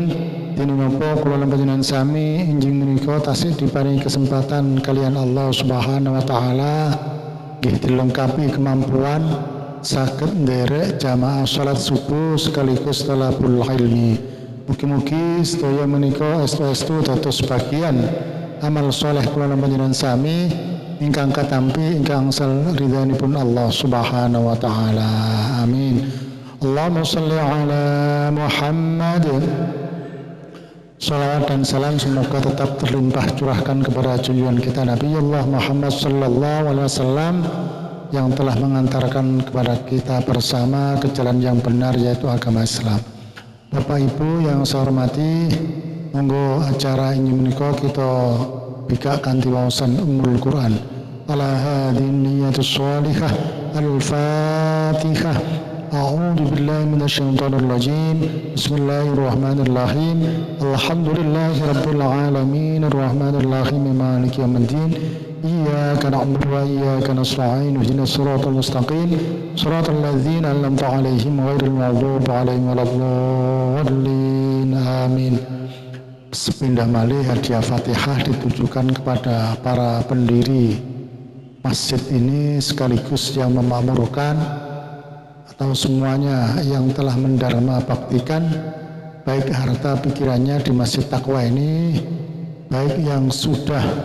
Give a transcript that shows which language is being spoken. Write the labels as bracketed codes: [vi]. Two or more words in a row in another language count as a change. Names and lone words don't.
[jv] Dene napa kula lan panjenengan sami injing menika tasih diparingi kesempatan kalian Allah [ar] سبحانه وتعالى [jv] nggih [id] dilengkapi kemampuan [jv] saged nderek jamaah salat subuh sekaligus [ar] طلب العلم. [jv] Mugi-mugi sedaya menika estu-estu dados bagian amal soleh kula lan panjenengan sami ingkang katampi ingkang ridhanipun Allah [ar] سبحانه وتعالى. Amin. اللهم صل على محمد. [id] Salawat dan salam semoga tetap terlimpah curahkan kepada junjungan kita Nabi Allah Muhammad [ar] صلى الله عليه وسلم [id] yang telah mengantarkan kepada kita bersama ke jalan yang benar yaitu agama Islam. Bapak Ibu yang saya hormati, monggo acara ini [jv] menika kita bika kanthi waosan [id] Ummul Quran. [ar] على هذه النية الصالحة الفاتحة. أعوذ بالله من الشيطان الرجيم. بسم الله الرحمن الرحيم. الحمد لله رب العالمين الرحمن الرحيم مالك يوم الدين. إياك نعبد وإياك نستعين. اهدنا الصراط المستقيم. صراط الذين أنعمت عليهم غير المغضوب عليهم ولا الضالين. Amin. [id] Sepindah malih hadiah Fatihah ditujukan kepada para pendiri masjid ini sekaligus yang memakmurkan atau semuanya yang telah mendarma baktikan baik harta pikirannya di Masjid Taqwa ini, baik yang sudah